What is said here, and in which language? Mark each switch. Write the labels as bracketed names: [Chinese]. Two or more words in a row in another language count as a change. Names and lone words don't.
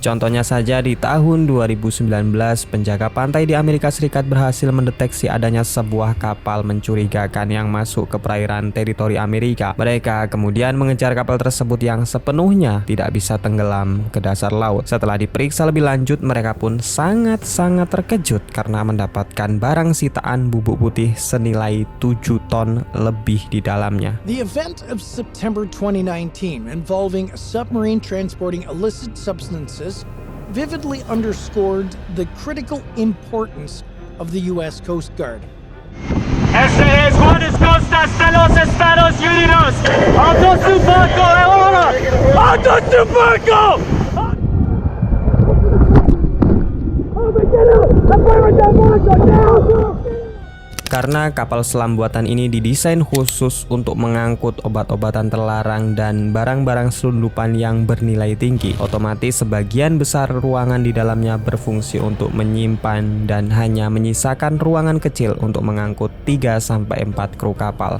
[Indonesian] Contohnya saja, di tahun 2019, penjaga pantai di Amerika Serikat berhasil mendeteksi adanya sebuah kapal mencurigakan yang masuk ke perairan teritori Amerika. Mereka kemudian mengejar kapal tersebut yang sepenuhnya tidak bisa tenggelam ke dasar laut. Setelah diperiksa lebih lanjut, mereka pun sangat-sangat terkejut karena mendapatkan barang sitaan bubuk putih senilai 7 ton lebih di dalamnya. [English] The event of September 2019 involving a submarine transporting illicit substances vividly underscored the critical importance of the U.S. Coast Guard. [Spanish] Este es Juanes Costas de los Estados Unidos. ¡Alto su barco ahora! ¡Alto su barco! [Indonesian] Karena kapal selam buatan ini didesain khusus untuk mengangkut obat-obatan terlarang dan barang-barang selundupan yang bernilai tinggi, otomatis sebagian besar ruangan di dalamnya berfungsi untuk menyimpan dan hanya menyisakan ruangan kecil untuk mengangkut 3-4 kru kapal.